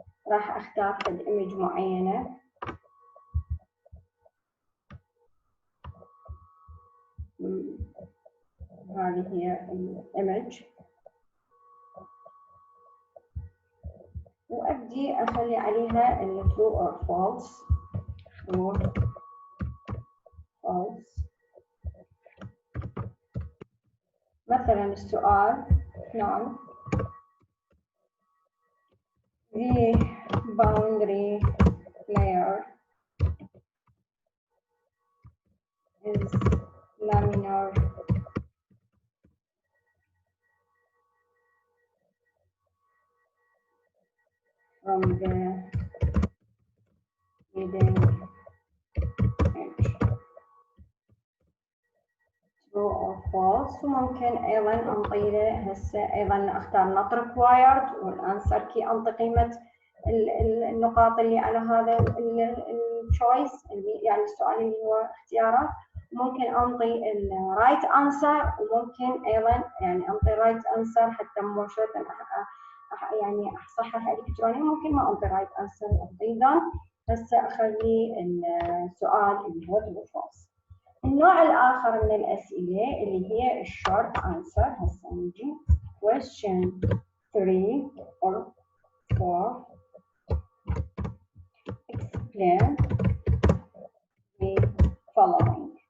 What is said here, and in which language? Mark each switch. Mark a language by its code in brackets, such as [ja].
[ar] راح اختار ايمج معينه هذه هي الايمج وابدي اخلي عليها [en] true or false true false. [ar] مثلا السؤال نعم [en] the boundary layer is laminar from the leading edge true or false. [ar] وممكن ايضا انطي له هسه ايضا اختار [en] not required [ar] والانسر كي انطي قيمه النقاط اللي على هذا التشويس يعني السؤال اللي هو اختيارات. ممكن انطي الرايت انسر وممكن ايضا يعني انطي رايت انسر حتى مباشره يعني اصحح الكترونيا. ممكن ما انطي رايت انسر انطي done. هسه اخلي السؤال اللي هو true false. النوع الاخر من الاسئله اللي هي الشورت انسر. هسه نجي [en] question 3 or 4 explain the following.